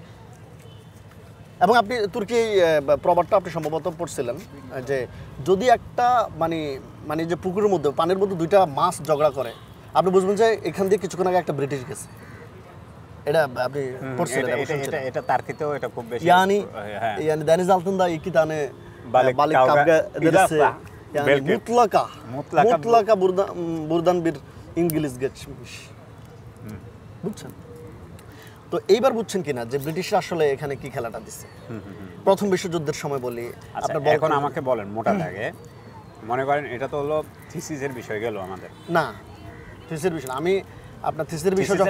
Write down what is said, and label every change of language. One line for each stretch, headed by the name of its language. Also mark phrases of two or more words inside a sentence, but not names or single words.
Bangla: এবং আপনি তুর্কি প্রবাদটা আপনি সম্ভবত পড়ছিলেন যে যদি একটা মানে মানে যে পুকুরের মধ্যে পানির মধ্যে দুইটা মাছ ঝগড়া করে আপনি বুঝবেন যে এখান দিয়ে কিছুক্ষণ আগে একটা ব্রিটিশ গেছে। এটা আপনি পড়ছিলেন, এটা তার্কিতেও এটা খুব বেশি
Turkish: yani deniz altında iki tane balık kavga ederse yani mutlaka buradan bir İngiliz geçmiş,
Bangla: বুঝছেন? তো এইবার বুঝছেন কিনা যে ব্রিটিশরা আসলে এখানে কি খেলাটা দিচ্ছে প্রথম বিশ্বযুদ্ধের সময় বলি। এখন আমাকে বলেন মোটা দাগে, মনে করেন এটা তো হলো থিসিসের বিষয় গেল আমাদের, না থিসিসের বিষয় আমি আপনার থিসিসের বিষয় যখন